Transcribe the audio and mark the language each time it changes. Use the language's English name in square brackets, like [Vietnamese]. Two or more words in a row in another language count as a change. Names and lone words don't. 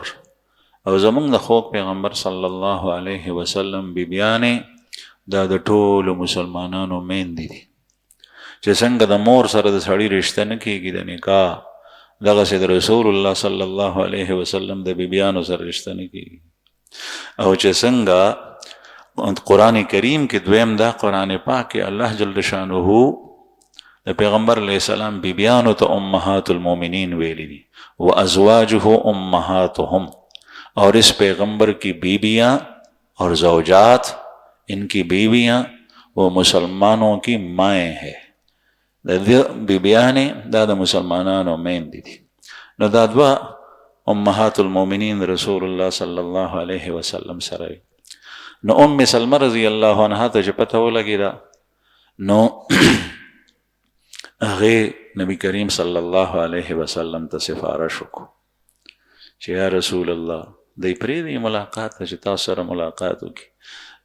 [Pashto] او زمونږ د خوږ پیغمبر [Arabic] صلی الله علیه وسلم [Pashto] بیبیانې دا د ټولو مسلمانانو میندې دي، چې څنګه د مور سره د سړي رشته نه کېږي د نکاح، دغسې د رسول الله [Arabic] صلی الله علیه وسلم [Pashto] د بیبیانو سره رشته نه کېږي. او چې څنګه قرآن کریم کې دویم دا قرآن پاک کې الله [Arabic] جل شانه [Pashto] د پیغمبر [Arabic] علیہ السلام [Pashto] بیبیانو ته [Arabic] امہات المومنین [Pashto] ویلی دی، [Arabic] و ازواجہ امہاتہم، [Urdu] اور اس پیغمبر کی بیبیاں اور زوجات، ان کی بیبیاں وہ مسلمانوں کی مائیں ہیں. [Pashto] بیبیانے دا د مسلمانانو میندې دي. نو دا دوه [Arabic] امهات المؤمنین [Pashto] رسول الله [Arabic] صلی الله علیه وسلم [Pashto] سره. نو ام سلمہ [Arabic] رضی الله عنها [Pashto] ته چې پته ولګېده، نو هغې نبی کریم [Arabic] صلی الله علیه وسلم [Pashto] ته سفارش وکړو چې یا رسول الله دی پرېږدي ملاقات ته چې تاسو سره ملاقات وکړي.